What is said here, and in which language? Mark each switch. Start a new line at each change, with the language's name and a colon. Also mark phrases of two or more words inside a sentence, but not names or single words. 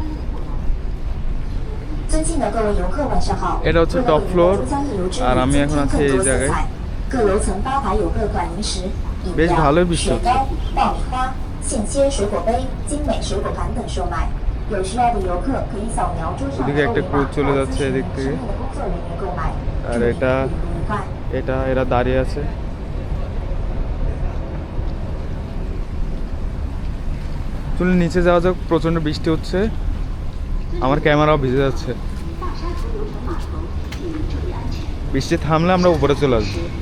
Chinese: 尊敬的各位游客，晚上好。
Bangla: এটা হচ্ছে টপ ফ্লোর আর আমি এখন আছি এই জায়গায়।
Chinese: 各楼层吧台有各款零食、饮
Bangla: বেশ
Chinese: 料、
Bangla: ভালোই বৃষ্টি
Chinese: 雪
Bangla: হচ্ছে।
Chinese: 糕、爆米花、现切水果杯、精美水果盘等售卖。有需要的游客可以扫描桌上的
Bangla: ওদিকে
Chinese: 二
Bangla: একটা
Chinese: 维码
Bangla: ক্রুজ চলে
Chinese: 或
Bangla: যাচ্ছে
Chinese: 咨询
Bangla: এদিক
Chinese: 身
Bangla: থেকে।
Chinese: 边的工作人员购买。
Bangla: আর এটা
Chinese: 祝你愉快。
Bangla: এটা এরা দাঁড়িয়ে আছে। চলুন নিচে যাওয়া যাক, প্রচন্ড বৃষ্টি হচ্ছে, আমার ক্যামেরাও ভিজে যাচ্ছে। বৃষ্টি থামলে আমরা উপরে চলে আসবো।